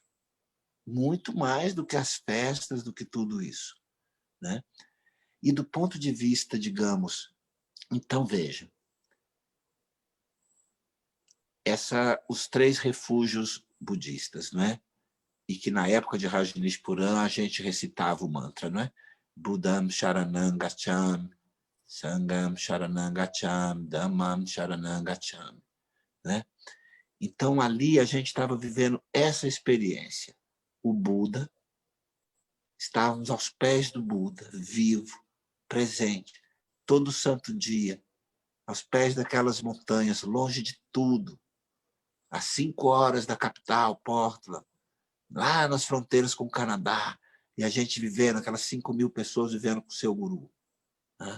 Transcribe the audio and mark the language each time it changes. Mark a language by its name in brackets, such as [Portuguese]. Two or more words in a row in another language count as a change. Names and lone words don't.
[Portuguese] Muito mais do que as festas, do que tudo isso, né? E do ponto de vista, digamos, então veja, os 3 refúgios budistas, não é? E que na época de Rajneeshpuram a gente recitava o mantra, não é? [Pali] Buddham Sharanam Gacchami, Sangham Sharanam Gacchami, Dhammam Sharanam Gacchami, [Portuguese] né? Então ali a gente estava vivendo essa experiência. O Buda, estávamos aos pés do Buda, vivo, presente, todo santo dia, aos pés daquelas montanhas, longe de tudo, às 5 horas da capital, Portland, lá nas fronteiras com o Canadá, e a gente vivendo, aquelas 5.000 pessoas vivendo com o seu guru, né?